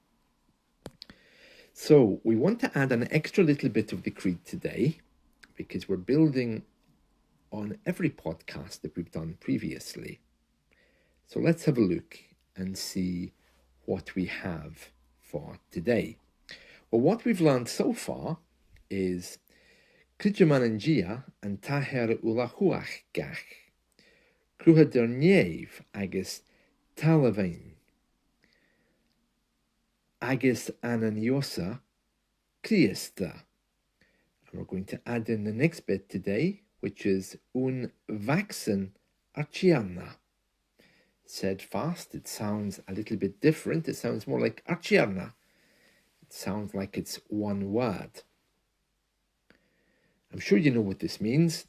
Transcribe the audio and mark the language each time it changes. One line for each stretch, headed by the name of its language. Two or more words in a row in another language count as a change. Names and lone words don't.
English: So we want to add an extra little bit of the Creed today, because we're building on every podcast that we've done previously. So let's have a look and see what we have for today. Well, what we've learned so far is
Scottish Gaelic: Creideam and t-Athair uile-chumhachdach, Cruthadair neimh agus talmhuinn, Agus an Ìosa, Crìosda.
English: And we're going to add in the next bit today, which is
Scottish Gaelic: Mhac-san Tighearna.
English: Said fast, it sounds a little bit different. It sounds more like Tighearna. It sounds like it's one word. I'm sure you know what this means.